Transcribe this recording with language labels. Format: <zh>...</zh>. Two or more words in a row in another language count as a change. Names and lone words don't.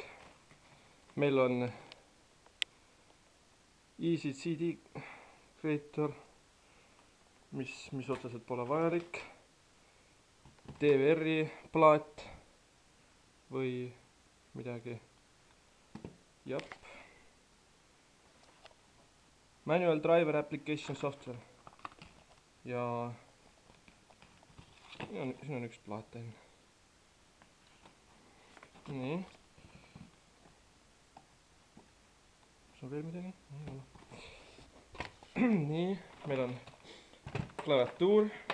<et>Meil on Easy CD creator, mis otseselt pole vajalik. DVR-i plaat või midagi. Jep.</et> <en>Manual driver application software.</en> <et>Ja siin on üks plaat enne. Nii. Kas on veel midagi? Nii, meil on klaviatuur.</et>